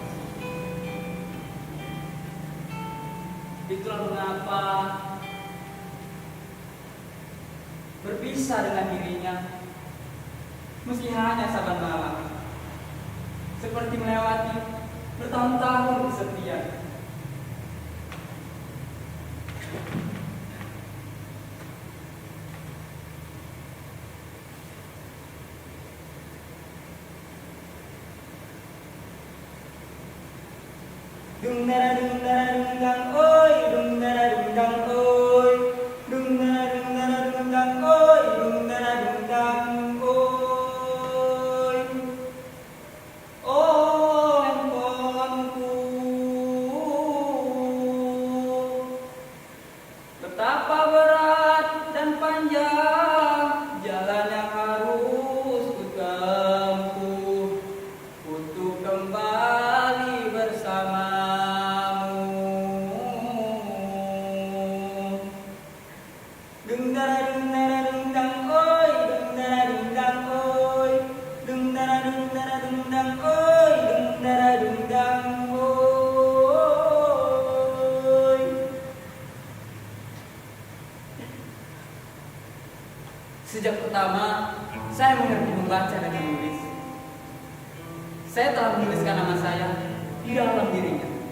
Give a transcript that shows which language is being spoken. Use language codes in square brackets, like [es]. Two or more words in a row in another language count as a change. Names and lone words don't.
[id] Itulah mengapa berpisah dengan dirinya meski hanya saban malam, seperti melewati bertahun-tahun kesepian. Dung dara dung dang oi, dung dara dung dang oi, dung dara dung dang oi, dung dara dung dang oi. Oh handphoneku, betapa berat dan panjang jalan yang harus ku tempuh untuk kembali bersamamu. Dung dara dung dang oi, dung dara dung dang oi, dung dara dung dang oi, dung dara dung dang oi. Sejak pertama saya mengerti membaca dan menulis, saya telah menuliskan nama saya di dalam dirinya.